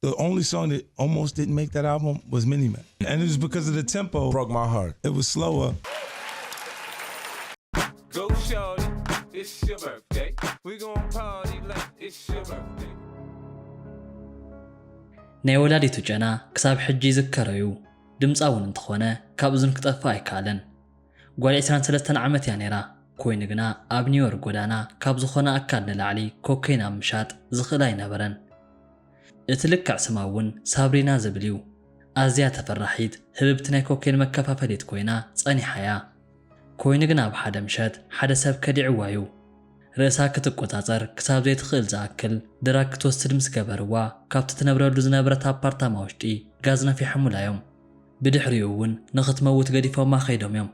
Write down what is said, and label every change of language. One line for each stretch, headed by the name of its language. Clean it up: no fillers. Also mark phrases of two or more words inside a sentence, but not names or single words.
English: The only song that almost didn't make that album was Mini Man. And it was because of the tempo. Broke my heart. It was slower. Go shorty, it's your birthday. We gon' party like it's your birthday.
Tigrinya: ናይ ወላዲቱ ጨና ክሳብ ሕጂ ይዝከረዩ ድምፃውን እንትኾነ ካብ እዝን ክጠፋ ኣይካለን ጓል 23 ዓመት እያ ነይራ ኮይኑ ግና ኣብ ኒውዮርክ ጎዳና ካብ ዝኾነ ኣካል ንላዕሊ ኮኬን ኣብ ምሻጥ ዝኽእል ኣይነበረን እቲ ልክዕ ስማ እውን ሳብሪና ዝብል እዩ ኣዝያ ተፈራሒት ህብብቲ ናይ ኮኬን መከፋፈሊት ኮይና ጸኒሓ እያ ኮይኑ ግና ኣብ ሓደ ምሸት ሓደ ሰብ ከዲዕዋ እዩ ርእሳ ክትቆጻጸር ክሳብ ዘይትኽእል ዝኣክል ድራግ ክትወስድ ምስ ገበርዋ ካብቲ ትነብረሉ ዝነበረት ኣፓርታማ ውሽጢ ጋዝ ነፊሖሙላዮም ብድሕሪኡ እውን ንኽትመውት ገዲፎማ ኸይዶም እዮም